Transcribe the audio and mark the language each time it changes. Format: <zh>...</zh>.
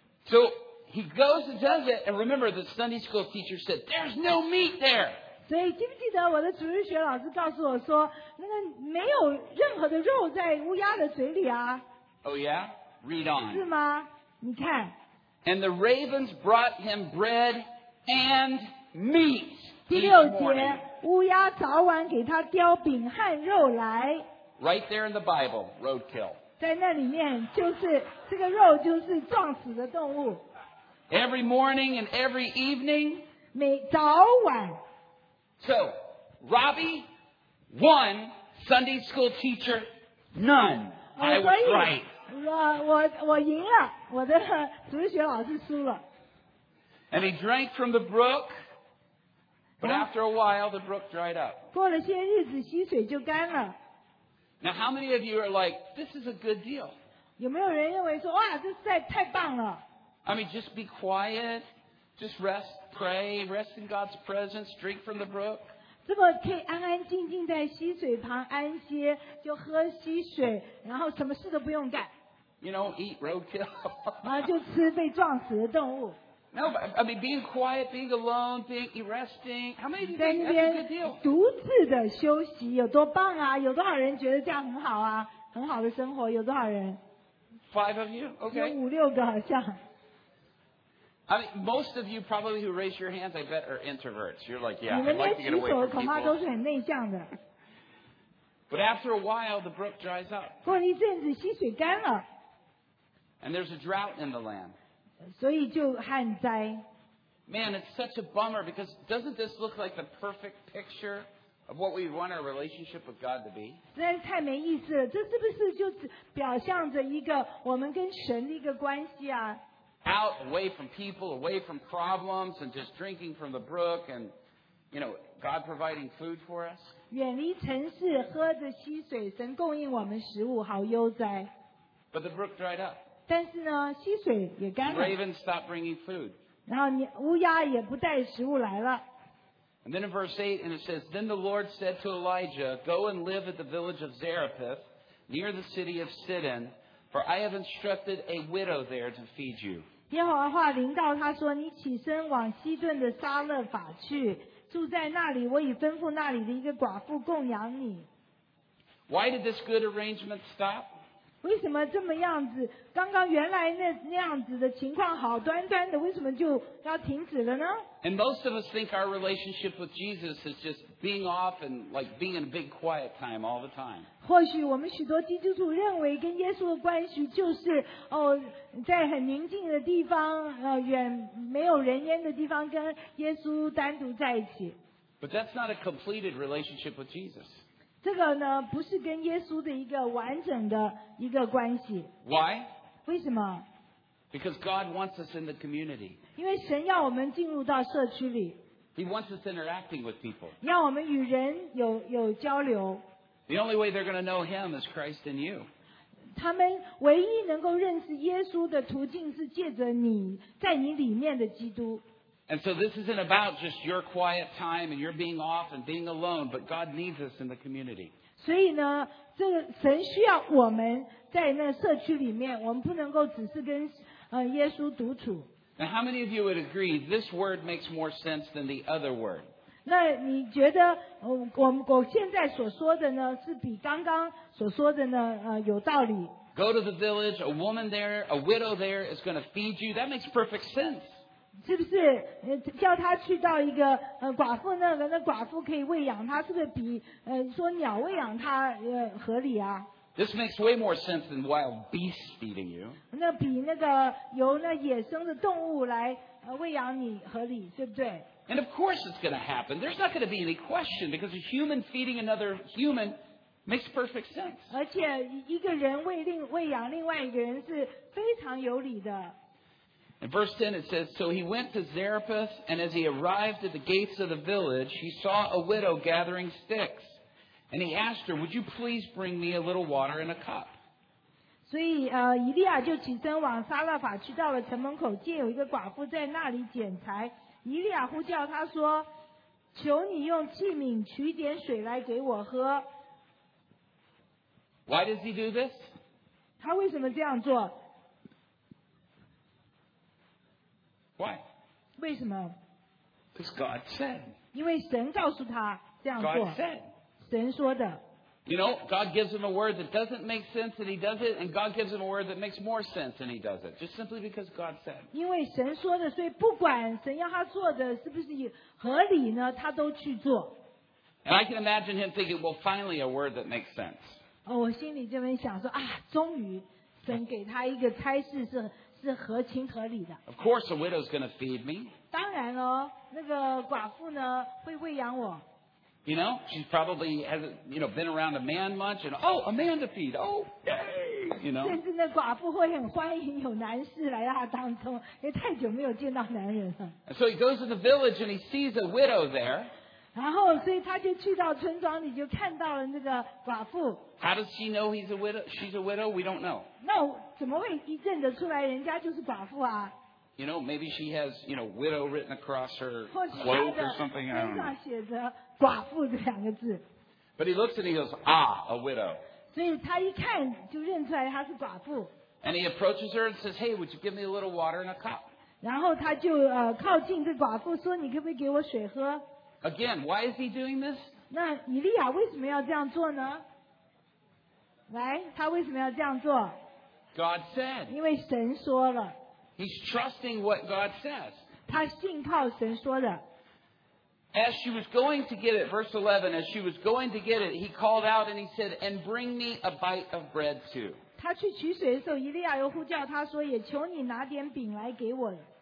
<en>So he goes and does it, and remember the Sunday school teacher said, there's no meat there.</en> <zh>所以记不记得我的主日学老师告诉我说，那个没有任何的肉在乌鸦的嘴里啊。</zh> <en>Oh yeah? Read on.</en> <zh>是吗？你看。</zh> <en>And the ravens brought him bread and meat.</en> <zh>第六节，乌鸦早晚给他叼饼和肉来。</zh> <en>Right there in the Bible, roadkill.</en> <zh>在那里面就是这个肉就是撞死的动物。</zh> <en>Every morning and every evening.</en> <zh>每早晚。</zh> <en>So, Robbie, one, Sunday school teacher, none. I was right.</en> <zh>我赢了，我的主学老师输了。</zh> <en>And he drank from the brook, but after a while the brook dried up.</en> <zh>过了些日子溪水就干了。</zh> <en>Now, how many of you are like, this is a good deal?</en> <zh>有没有人认为说，哇，这实在太棒了？</zh> <en>I mean, just be quiet, just rest, pray, rest in God's presence, drink from the brook.</en> <zh>这么可以安安静静在溪水旁安歇，就喝溪水，然后什么事都不用干。</zh> <en>You know, eat roadkill.</en> <zh>然后就吃被撞死的动物。</zh> <en>No, I mean, being quiet, being alone, being resting. How many of you think that's a good deal?</en> <zh>独自的休息有多棒啊？有多少人觉得这样很好啊？很好的生活有多少人？</zh> <en>Five of you, okay.</en> <zh>有五六个好像。</zh> <en>I mean, most of you probably who raise your hands, I bet are introverts. You're like, yeah, I'd like to get away from people.</en> <zh>你们那举手恐怕都是很内向的。</zh> <en>But after a while, the brook dries up.</en> <zh>过了一阵子，溪水干了。</zh> <en>And there's a drought in the land.</en> <zh>所以就旱灾。</zh> <en>Man, it's such a bummer because doesn't this look like the perfect picture of what we want our relationship with God to be?</en> <zh>实在太没意思了，这是不是就表象着一个我们跟神的一个关系啊？</zh> <en>Out away from people, away from problems, and just drinking from the brook and You know, God providing food for us.</en> <zh>远离城市，喝着溪水，神供应我们食物，好悠哉。</zh> <en>But the brook dried up.</en> <zh>但是呢，溪水也干了。</zh> <en>Ravens stopped bringing food.</en> <zh>然后乌鸦也不带食物来了。</zh> <en>And then in verse 8, and it says, Then the Lord said to Elijah, Go and live at the village of Zarephath, near the city of Sidon, for I have instructed a widow there to feed you.</en> <zh>耶和华临到他说，你起身往西顿的撒勒法去。住在那里，我已吩咐那里的一个寡妇供养你。</zh> <en>Why did this good arrangement stop?</en> <zh>为什么这么样子？刚刚原来那样子的情况好端端的，为什么就要停止了呢？</zh> <en>And most of us think our relationship with Jesus is just being off and like being in a big quiet time all the time.</en> <zh>或许我们许多基督徒认为跟耶稣的关系就是哦，在很宁静的地方，远没有人烟的地方跟耶稣单独在一起。</zh> <en>But that's not a completed relationship with Jesus.</en> <zh>这个呢，不是跟耶稣的一个完整的一个关系。</zh> <en>Why?</en> <zh>为什么？</zh> <en>Because God wants us in the community.</en> <zh>因为神要我们进入到社区里。</zh> <en>He wants us interacting with people.</en> <zh>要我们与人有交流。</zh> <en>The only way they're going to know Him is Christ in you.</en> <zh>他们唯一能够认识耶稣的途径是借着你在你里面的基督。</zh> <en>And so this isn't about just your quiet time and your being off and being alone, but God needs us in the community.</en> <zh>所以呢，这神需要我们在那社区里面，我们不能够只是跟耶稣独处。</zh> <en>Now, how many of you would agree this word makes more sense than the other word?</en> <zh>那你觉得我现在所说的呢，是比刚刚所说的呢有道理？</zh> <en>Go to the village, a woman there, a widow there is going to feed you. That makes perfect sense.</en> <zh>是不是叫他去到一个寡妇那个，那寡妇可以喂养他，是不是比说鸟喂养他合理啊？</zh> <en>This makes way more sense than wild beasts feeding you.</en> <zh>那比那个由那野生的动物来喂养你合理，对不对？</zh> <en>And of course it's going to happen. There's not going to be any question because a human feeding another human makes perfect sense.</en> <zh>而且一个人喂养另外一个人是非常有理的。</zh> <en>In verse 10 it says, So he went to Zarephath, and as he arrived at the gates of the village, he saw a widow gathering sticks. And he asked her, Would you please bring me a little water in a cup?</en> <zh>所以以利亚就起身往撒勒法去，到了城门口，见有一个寡妇在那里捡柴。以利亚呼叫她说，求你用器皿取点水来给我喝。</zh> <en>Why does he do this?</en> <zh>他为什么这样做？</zh> <en>Why?</en> <zh>为什么？</zh> <en>Because God said.</en> <zh>因为神告诉他这样做。</zh> <en>God said.</en> <zh>神说的。</zh> <en>You know, God gives him a word that doesn't make sense and he does it, and God gives him a word that makes more sense and he does it, just simply because God said.</en> <zh>因为神说的，所以不管神要他做的是不是合理呢，他都去做。</zh> <en>And I can imagine him thinking, well, finally a word that makes sense.</en> <zh>哦，我心里这边想说啊，终于神给他一个差事是。是合情合理的。</zh> <en>Of course, a widow's going to feed me.</en> <zh>当然哦，那个寡妇呢会喂养我。</zh> <en>You know, she probably hasn't, you know, been around a man much, and oh, a man to feed. Oh, yay! You know.</en> <zh>甚至那寡妇会很欢迎有男士来她当中，也太久没有见到男人了。</zh> <en>So he goes to the village and he sees a widow there.</en> <zh>然后，所以他就去到村庄里，就看到了那个寡妇。</zh> <en>How does she know he's a widow? She's a widow. We don't know.</en> <zh>那怎么会一认得出来人家就是寡妇啊？</zh> <en>You know, maybe she has, you know, widow written across her cloak or something.</en> <zh>或者身上写着寡妇这两个字。</zh> <en>But he looks and he goes, ah, a widow.</en> <zh>所以他一看就认出来她是寡妇。</zh> <en>And he approaches her and says, Hey, would you give me a little water in a cup?</en> <zh>然后他就靠近这寡妇说，你可不可以给我水喝？</zh> <en>Again, why is he doing this?</en> <zh>那以利亚为什么要这样做呢？来，他为什么要这样做？</zh> <en>God said.</en> <zh>因为神说了。</zh> <en>He's trusting what God says.</en> <zh>他信靠神说的。</zh> <en>As she was going to get it, verse 11, as she was going to get it, he called out and he said, and bring me a bite of bread too.</en> <zh>他去取水的时候，以利亚又呼叫他说，也求你拿点饼来给我。</zh>